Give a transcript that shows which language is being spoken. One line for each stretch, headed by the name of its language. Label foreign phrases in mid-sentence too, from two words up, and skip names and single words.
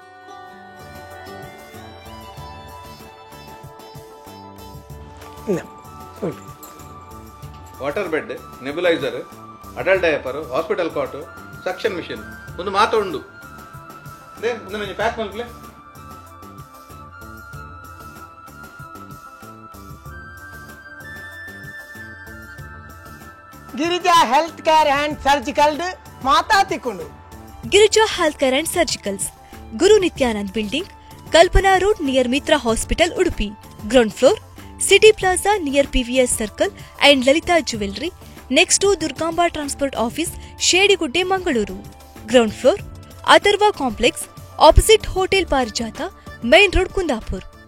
English: water bed nebulizer adult diaper hospital cot suction machine
Tulu: ಒಂದು ಮಾತ ಉಂಡು ಪ್ಯಾಕ್ ಮಲ್ಪಲೆ
English: Girija health care and surgical
Tulu: ಮಾತಾ ತಿಕ್ಕೊಂಡು
English: Girija health care and surgicals Guru Nityanand building Kalpana road near Mitra hospital Udupi ground floor City Plaza near PVS circle and Lalitha Jewellery next to Durgamba transport office Shediguddea Mangaluru ground floor Atharva complex opposite hotel Parijatha main road Kundapur.